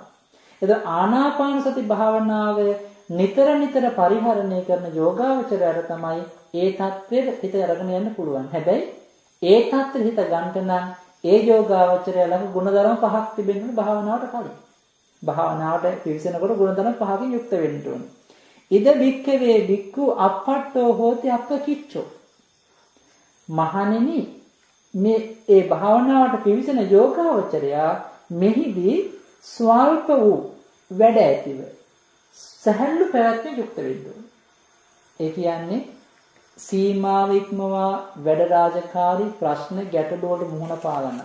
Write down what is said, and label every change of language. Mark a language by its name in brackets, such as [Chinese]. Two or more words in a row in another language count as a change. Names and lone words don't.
[Sinhala] එතකොට ආනාපාන සති භාවනාව නිතර පරිහරණය කරන යෝගාවචරයට තමයි ඒ தත්ත්වෙට හිත අරගෙන යන්න පුළුවන්. හැබැයි ඒ தත්ත්වෙට හිත ගන්න නම් ඒ යෝගාවචරය ළඟ ගුණධර්ම පහක් තිබෙන්න භාවනාවට කලින්. භාවනාවට පිවිසෙනකොට ගුණධර්ම පහකින් යුක්ත වෙන්න ඕනේ. [Pali] ඉද බික්කවේ බික්කු අපට්ඨෝ හෝති අප්පකිච්චෝ. [Sinhala] මහණෙනි මේ ඒ භාවනාවට පිවිසෙන යෝගාවචරයා මෙහිදී ස්වල්ප වූ වැඩ ඇතිව සහැල්ලු පැවැත්මෙන් යුක්ත වෙන්න ඕනේ. ඒ කියන්නේ සීමාව ඉක්මවා වැඩ රාජකාරී ප්‍රශ්න ගැටලු වලට මුහුණ පාලන.